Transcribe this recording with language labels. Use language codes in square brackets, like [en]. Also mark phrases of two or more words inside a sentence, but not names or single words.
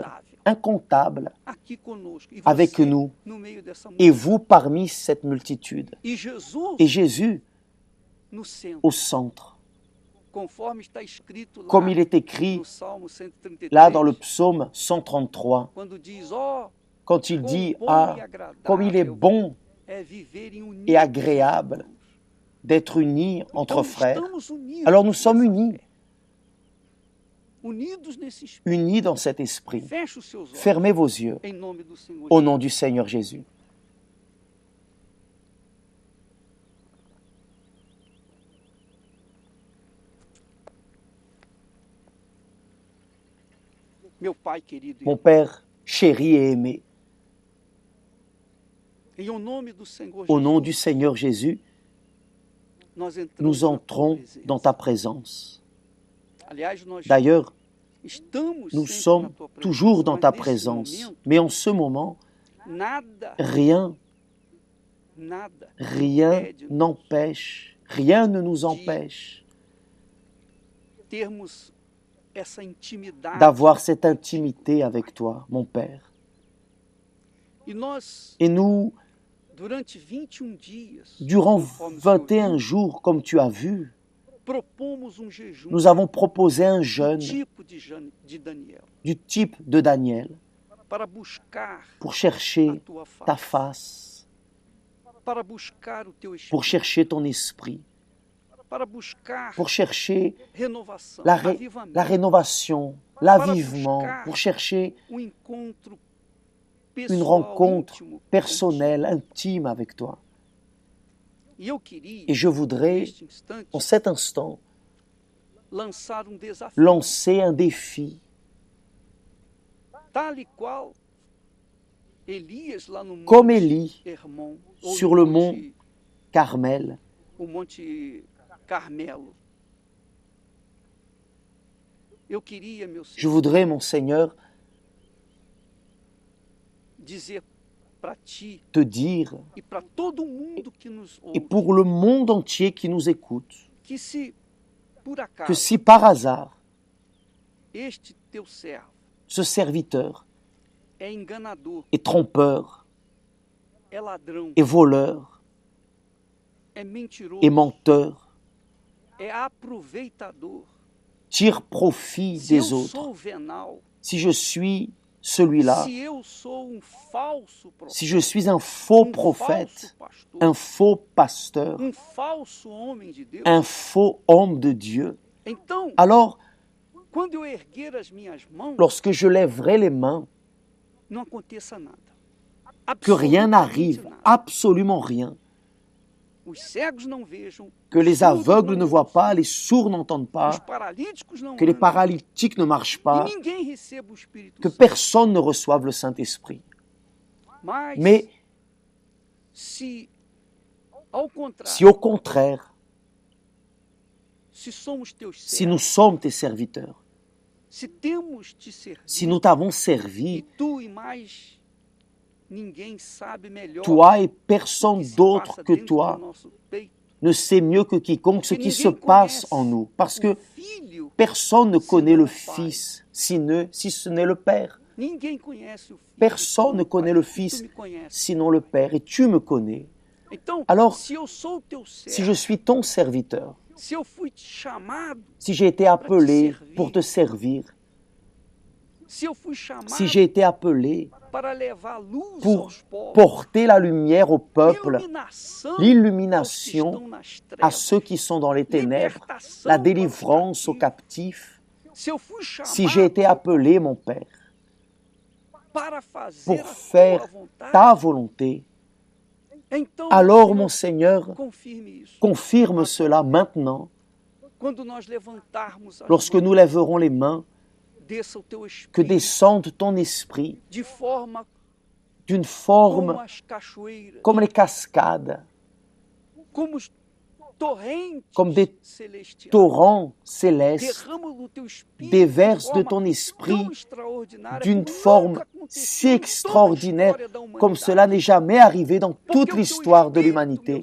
[pt] incontável, [fr] incontable, [pt] aqui conosco. E [fr] avec [pt] você [fr] nous. [pt] no meio dessa [fr] Et [pt] multidão. [fr] vous parmi cette multitude. [pt] E Jesus [fr] Et Jésus [pt] no centro, [fr] au centre, [pt] conforme está escrito lá [fr] comme il est écrit [pt] no Salmo 133, [fr] là dans le psaume 133, [pt] quando diz, ó, [fr] quand il dit « [pt] quão bom Ah, e agradável [fr] comme il est bon [pt] é viverem unidos [fr] et agréable [pt] os irmãos." [fr] d'être unis entre [pt] Então, [fr] frères », [pt] estamos unidos [fr] alors nous sommes [pt] nessa [fr] unis, [pt] fé. Unidos nesse espírito. [fr] unis dans cet esprit. [pt] Feche os seus olhos [fr] Fermez vos yeux [pt] em nome do Senhor [fr] au [pt] Jesus. [fr] nom du Seigneur Jésus. [pt] Meu Pai querido, [fr] Mon Père chéri et aimé, [pt] em o nome do Senhor [fr] au nom [pt] Jesus, [fr] du Seigneur Jésus, [pt] nós entramos [fr] nous [pt] na tua [fr] entrons [pt] presença. [fr] dans ta présence. [pt] Aliás, nós [fr] D'ailleurs, [pt] estamos [fr] nous [pt] sempre [fr] sommes [pt] na tua presença, [fr] toujours dans [pt] mas [fr] ta [pt] nesse [fr] présence. [pt] momento, [fr] Mais en ce moment, [pt] nada [fr] rien [pt] impede-nos [fr] n'empêche, rien ne nous empêche [pt] termos essa intimidade. [fr] d'avoir cette intimité avec toi, mon Père. [pt] E nós, [fr] Et nous, [pt] durante 21 dias, [fr] durant [pt] conforme o Senhor [fr] 21 [pt] viu, [fr] jours, comme tu as vu, [pt] propomos jejum [fr] nous avons proposé un [pt] do [fr] jeûne [pt] tipo de Daniel, [fr] du type de Daniel [pt] para buscar [fr] pour [pt] a [fr] chercher [pt] tua [fr] ta [pt] face, [fr] face, [pt] para buscar o teu [fr] pour [pt] espírito, [fr] chercher ton esprit, [pt] para buscar [fr] pour chercher [pt] renovação, [fr] la [pt] avivamento, [fr] rénovation, l'avivement, pour chercher [pt] encontro [fr] une [pt] pessoal, [fr] rencontre [pt] íntimo, [fr] personnelle, intime avec toi. [pt] E eu queria, [fr] Et je voudrais, [pt] neste instante, [fr] en cet instant, [pt] lançar desafio, [fr] lancer un défi, [pt] tal e qual Elias lá no [fr] comme [pt] monte [fr] Élie [pt] Hermon, ou [fr] sur [pt] no [fr] le [pt] monte- [fr] mont Carmel. [pt] o monte Carmelo. Eu queria, meu [fr] Je [pt] Senhor, [fr] voudrais, mon Seigneur, [pt] dizer para ti [fr] te dire, [pt] e para todo mundo que nos [fr] et [pt] ouve, [fr] pour le monde entier qui nous écoute, [pt] que se por [fr] que [pt] acaso [fr] si par hasard, [pt] este teu servo [fr] ce serviteur [pt] é enganador, [fr] est trompeur, [pt] é ladrão, [fr] est voleur, [pt] é mentiroso, [fr] est menteur, [pt] é aproveitador, [fr] tire profit [pt] se eu [fr] des autres, [pt] sou venal, [fr] si je suis celui-là, [pt] se eu sou falso profeta, [fr] si je suis un faux [pt] falso [fr] prophète, [pt] pastor, [fr] un faux pasteur, [pt] falso homem de Deus, [fr] un faux homme de Dieu, [pt] então, [fr] alors, [pt] quando eu erguer as minhas mãos, [fr] lorsque je lèverai les mains, [pt] não aconteça nada. [fr] que rien [pt] Absolutamente [fr] n'arrive, [pt] nada. [fr] absolument rien, [pt] Os cegos não vejam, [fr] que [pt] os [fr] les [pt] surdos [fr] aveugles [pt] não [fr] ne voient [pt] ouçam, [fr] pas, les sourds n'entendent [pt] os [fr] pas, [pt] paralíticos não [fr] que les [pt] andam, [fr] paralytiques ne marchent [pt] e [fr] pas, [pt] ninguém receba o Espírito [fr] que [pt] Santo. [fr] personne ne reçoive le Saint-Esprit. [pt] Mas, [fr] Mais [pt] se, ao contrário, [fr] si au contraire, [pt] se somos teus [fr] si nous [pt] servos, [fr] sommes tes serviteurs, [pt] se temos te servido, [fr] si nous t'avons [pt] e [fr] servi, [pt] tu e mais ninguém sabe melhor [fr] toi et [pt] o [fr] personne [pt] que se [fr] d'autre [pt] passa [fr] que [pt] dentro [fr] toi [pt] do nosso peito, [fr] ne sait mieux que quiconque ce [pt] porque [fr] qui se [pt] ninguém [fr] passe [pt] conhece [fr] en nous, parce [pt] o [fr] que [pt] Filho, [fr] personne ne si connaît non le [pt] le Pai. [fr] Fils, si ce n'est le Père. [pt] Ninguém conhece o Filho, [fr] Personne ne [pt] senão o [fr] connaît [pt] Pai, [fr] le [pt] e tu [fr] Fils, [pt] me conheces. [fr] sinon le Père, et tu me connais. [pt] Então, [fr] Alors, [pt] se eu sou teu [fr] Si [pt] servo, [fr] je suis ton serviteur, [pt] se eu fui chamado, [fr] si j'ai été appelé pour te servir, [pt] se eu fui chamado [fr] si j'ai été appelé [pt] para levar luz [fr] pour [pt] aos povos, [fr] porter la lumière au peuple, [pt] iluminação aos que [fr] l'illumination [pt] estão nas [fr] à [pt] trevas, [fr] ceux qui sont dans les ténèbres, [pt] libertação [fr] la [pt] para os [fr] délivrance aux [pt] cativos. [fr] captifs, [pt] Se eu fui chamado [fr] si j'ai été appelé, mon Père, [pt] para fazer [fr] pour [pt] a [fr] faire [pt] tua vontade, [fr] ta volonté, [pt] então, [fr] alors, [pt] Senhor, [fr] mon Seigneur, [pt] confirme isso. [fr] confirme cela maintenant, [pt] Quando nós levantarmos as [fr] lorsque [pt] mãos, [fr] nous lèverons les mains, [pt] desça o teu [fr] que [pt] espírito [fr] descende ton esprit [pt] de forma [fr] d'une [pt] como [fr] forme [pt] as cachoeiras, [fr] comme les cascades, [pt] como os torrentes [fr] comme des [pt] celestiais. [fr] torrents célestes, [pt] Derrama do teu espírito [fr] déverse [pt] de [fr] de [pt] forma [fr] ton esprit [pt] tão extraordinária [fr] d'une [pt] como [fr] forme [pt] nunca aconteceu [fr] si [pt] em toda a [fr] extraordinaire [pt] história da humanidade. [fr] comme cela n'est jamais arrivé dans toute l'histoire de l'humanité.